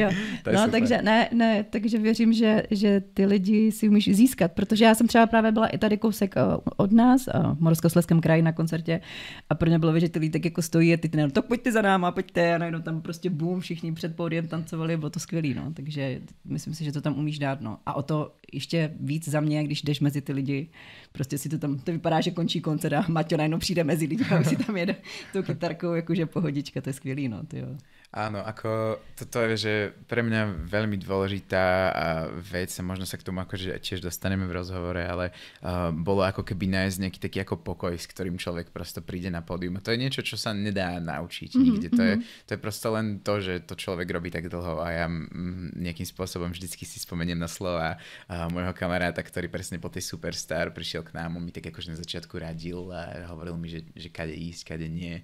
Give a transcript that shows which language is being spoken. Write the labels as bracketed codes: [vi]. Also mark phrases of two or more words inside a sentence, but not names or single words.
[cs] No, takže takže věřím, že ty lidi si umíš získat, protože já jsem třeba právě byla i tady kousek od nás, v Moravskoslezském kraji na koncertě a pro mě bylo vidět, že ty lidi tak jako stojí a ty tak pojďte za náma, pojďte a najednou tam prostě bum, všichni před pódiem tancovali, bylo to skvělý, no. Takže myslím si, že to tam umíš dát, no. A o to ještě víc za mě, když jdeš mezi ty lidi, prostě si to tam, to vypadá, že končí koncert a Maťo najednou přijde mezi lidi a si tam jede tou kytarkou, jakože pohodička, to je skvělý, no, tyjo. [sk] Áno, ako toto je, že pre mňa veľmi dôležitá vec, a možno sa k tomu akože tiež dostaneme v rozhovore, ale bolo ako keby nájsť nejaký taký ako pokoj, s ktorým človek prosto príde na pódium. A to je niečo, čo sa nedá naučiť nikde. To je prosto len to, že to človek robí tak dlho a ja nejakým spôsobom vždycky si spomeniem na slova môjho kamaráta, ktorý presne po tej Superstar prišiel k nám, on mi tak akože na začiatku radil a hovoril mi, že kade ísť, kade nie.